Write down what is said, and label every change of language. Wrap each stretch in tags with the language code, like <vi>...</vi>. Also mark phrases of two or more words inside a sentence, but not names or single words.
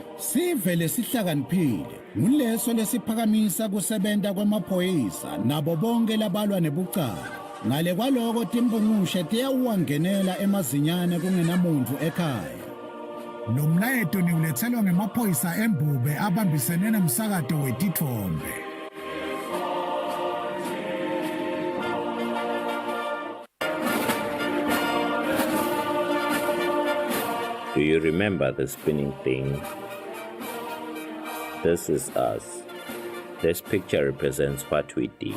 <ss>Sive lesihlakaniphile nguleso lesiphakamisa kusebenta kwemaphoyisa nabo bonke labalwa nebucala. Ngale kwaloko timbungushe tiyawuwangenela emazinyane kungenamuntu ekhaya. Lo mlayeto niulethelwa ngemaphoyisa embube abambisene nomsakato wetithombe.</ss> <en>Do you remember the spinning thing? This is us. This picture represents what we did.</en>